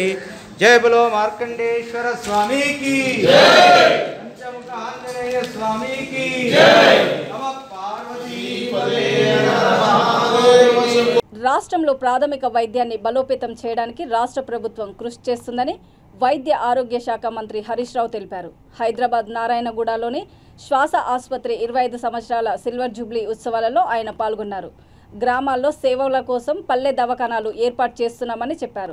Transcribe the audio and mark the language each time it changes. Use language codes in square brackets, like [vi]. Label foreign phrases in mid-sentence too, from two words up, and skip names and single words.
[hi] जय बोलो मार्कंडेश्वर स्वामी की जय, पंचमुख आंजनेय स्वामी की जय, [sa] नमः पार्वती पते नमः। [te] రాష్ట్రంలో ప్రాథమిక వైద్యాన్ని బలోపేతం చేయడానికి రాష్ట్ర ప్రభుత్వం కృషి చేస్తుందని వైద్య ఆరోగ్య శాఖ మంత్రి హరీష్ రావు తెలిపారు. హైదరాబాద్ నారాయణగూడలోని శ్వాస ఆసుపత్రి 25 సంవత్సరాల [en] silver jubilee [te] ఉత్సవాలలో ఆయన పాల్గొన్నారు. గ్రామాల్లో సేవల కోసం పల్లె దవాఖానాలు ఏర్పాటు చేస్తున్నామని చెప్పారు.